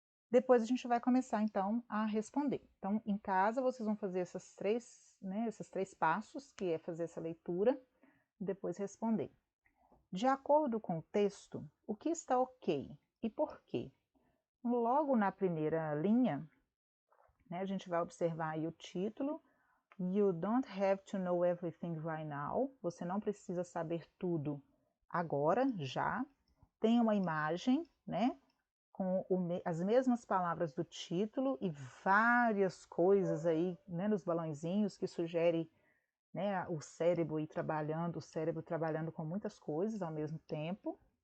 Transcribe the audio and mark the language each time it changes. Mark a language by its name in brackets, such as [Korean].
[Portuguese] Depois a gente vai começar, então, a responder. Então, em casa, vocês vão fazer esses três passos, que é fazer essa leitura, e depois responder. De acordo com o texto, o que está ok e por quê? Logo na primeira linha, né, a gente vai observar aí o título. [English] You don't have to know everything right now. [Portuguese] Você não precisa saber tudo agora, já. Tem uma imagem, né, com as mesmas palavras do título e várias coisas aí, né, nos balãozinhos que sugere, né, o cérebro trabalhando com muitas coisas ao mesmo tempo.